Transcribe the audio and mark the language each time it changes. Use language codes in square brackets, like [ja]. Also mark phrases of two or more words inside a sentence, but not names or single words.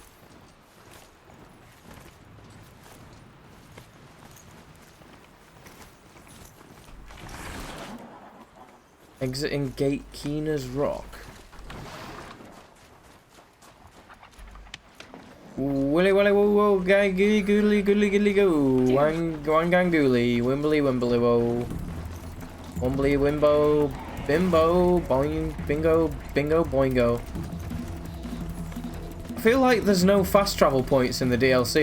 [en] Exiting Gate Keener's Rock. Willy willy woo woo, gay goody goodly goodly goodly go. Wang gang gooley, wimbly wimbly wo. Wimbly wimbo, bimbo, boing, bingo, bingo, boingo. I feel like there's no fast travel points in the DLC.